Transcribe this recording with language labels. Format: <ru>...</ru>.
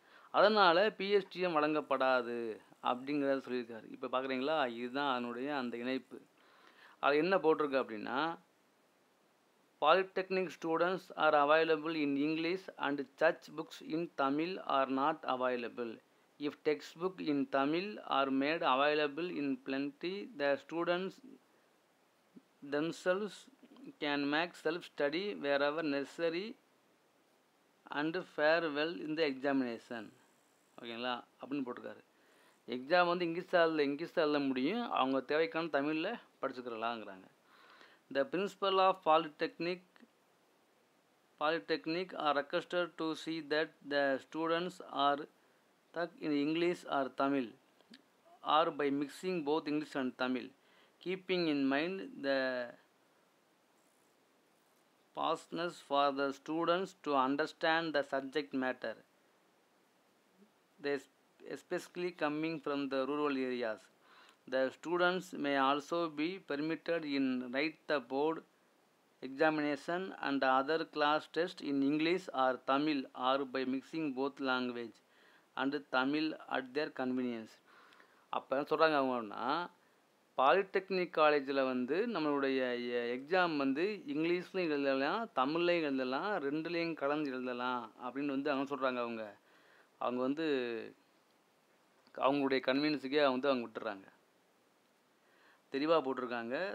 <ta>அதனால் பிஎஸ்டிஎம் வழங்கப்படாது அப்படிங்கிறத சொல்லியிருக்காரு. இப்போ பார்க்குறீங்களா, இதுதான் அதனுடைய அந்த இணைப்பு. அது என்ன போட்டிருக்கு அப்படின்னா,</ta> <en>Polytechnic students are available in English and church books in Tamil are not available. If text book in Tamil are made available in plenty, the students themselves can make self-study wherever necessary and fare well in the examination.</en> <ta>ஓகேங்களா அப்படின்னு போட்டிருக்காரு. Exam வந்து இங்கிலீஷில் எழுத முடியும், அவங்க தேவைக்கான தமிழில் படிச்சுக்கிறலாங்கிறாங்க.</ta> <en>The principal of polytechnic are requested to see that the students are taught in English or Tamil or by mixing both English and Tamil, keeping in mind the fastness for the students to understand the subject matter, they especially coming from the rural areas. The students may also be permitted in write the board examination and other class test in English or Tamil or by mixing both language and Tamil at their convenience.</en> <ta>அப்போ சொல்கிறாங்க அவங்கன்னா, polytechnic காலேஜில் வந்து நம்மளுடைய exam வந்து இங்கிலீஷ்லையும் எழுதலாம் தமிழ்லையும் எழுதலாம் ரெண்டுலேயும் கலந்து எழுதலாம் அப்படின்னு வந்து அவங்க சொல்கிறாங்க. அவங்க அவங்க வந்து அவங்களுடைய கன்வீனியன்ஸுக்கே அவங்க விட்டுறாங்க. தெளிவாக போட்டிருக்காங்க.</ta>